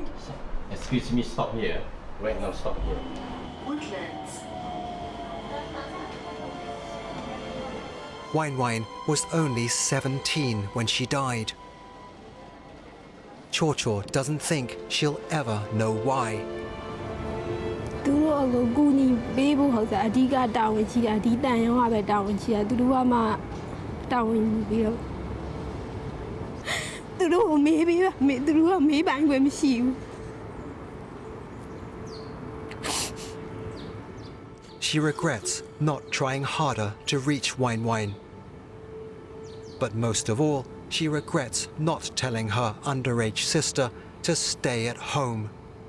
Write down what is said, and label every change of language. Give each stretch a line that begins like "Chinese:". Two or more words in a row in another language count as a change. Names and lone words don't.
English: Excuse me, stop here. Right now, stop here. Woodlands. Wine Wine was only 17 when she died. Cho Cho doesn't think she'll ever know why.
Burmese: သူတို့အကူညီပေးဖို့ဟုတ်စားအဓိကတာဝန်ရှိတာဒီတန်ရုံးကပဲတာဝန်ရှိတာသူတို့ကမှတာဝန်ယူပြီးတော့သူတို့ကိုမေးပြီးသူတို့ကမေးပိုင်ခွင့်မရှိဘူး
English: She regrets not trying harder to reach Wine Wine. But most of all, she regrets not telling her underage sister to stay at home.